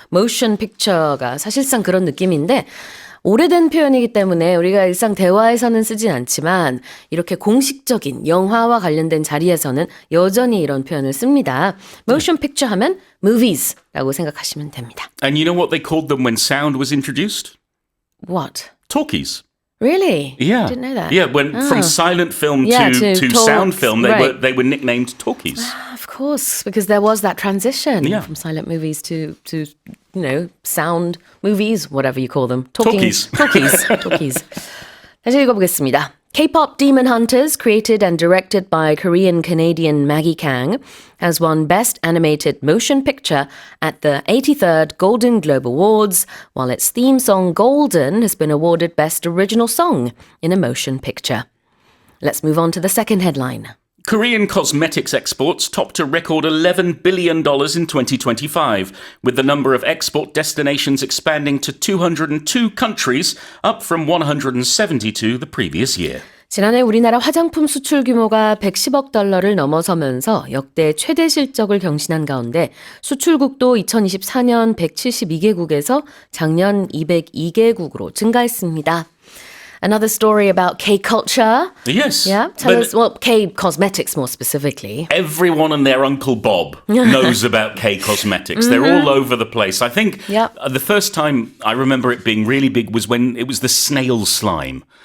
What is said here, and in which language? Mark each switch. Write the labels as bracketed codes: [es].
[ko] Motion picture가 사실상 그런 느낌인데 오래된 표현이기 때문에 우리가 일상 대화에서는 쓰진 않지만 이렇게 공식적인 영화와 관련된 자리에서는 여전히 이런 표현을 씁니다. Motion picture 하면 movies라고 생각하시면 됩니다. [en] And you know what they called them when sound was introduced? What? Talkies. Really? Yeah. Didn't know that. Yeah, from silent film Yeah, to talk, sound film, right. they were nicknamed talkies. Of course, because there was that transition Yeah. from silent movies to sound movies, whatever you call them. Talkies. [ko] Talkies. 다시 읽어보겠습니다. [en] K-pop Demon Hunters, created and directed by Korean-Canadian Maggie Kang, has won Best Animated Motion Picture at the 83rd Golden Globe Awards, while its theme song Golden has been awarded Best Original Song in a Motion Picture. Let's move on to the second headline. Korean cosmetics exports topped a record $11 billion in 2025, with the number of export destinations expanding to 202 countries, up from 172 the previous year. [ko] 지난해 우리나라 화장품 수출 규모가 110억 달러를 넘어서면서 역대 최대 실적을 경신한 가운데 수출국도 2024년 172개국에서 작년 202개국으로 증가했습니다. [en] Another story about K-culture. Yes. Yeah, tell us, well, K-cosmetics more specifically. Everyone and their Uncle Bob knows about K Cosmetics. They're all over the place. I think Yep. the first time I remember it being really big was when it was the snail slime.